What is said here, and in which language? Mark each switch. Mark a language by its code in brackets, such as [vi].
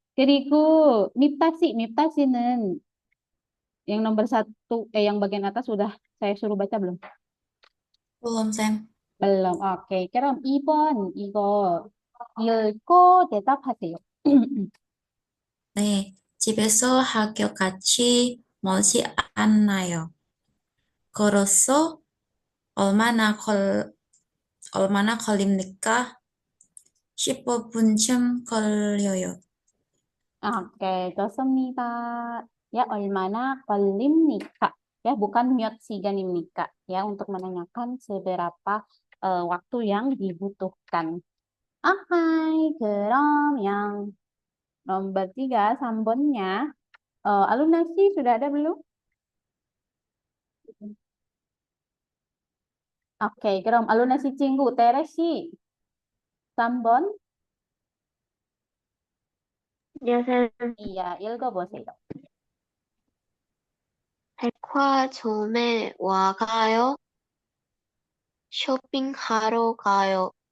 [ko] 그리고 밉다시는 [id] yang nomor 1, yang bagian atas sudah saya suruh baca belum? belum, Sam. belum. [ko] Oke, 그럼 2번 이거 읽고 대답하세요. 네, 집에서 학교까지 멀지 않나요? 걸어서 얼마나 걸립니까? 15분쯤 걸려요. Oke, 좋습니다. Ya, 얼마나 걸립니까? [id] Ya, bukan [ko] 몇 시간입니까? [id] Ya, untuk menanyakan seberapa waktu yang dibutuhkan. Hai, [ko] 그럼 [id] yang nomor 3, 3번nya. Alunasi sudah ada belum? Oke, [ko] 그럼 [id] alunasi [ko] 친구, 테레시. 3번? 안녕하세요. Iya, 읽어보세요. 백화점에 와가요? 쇼핑하러 가요.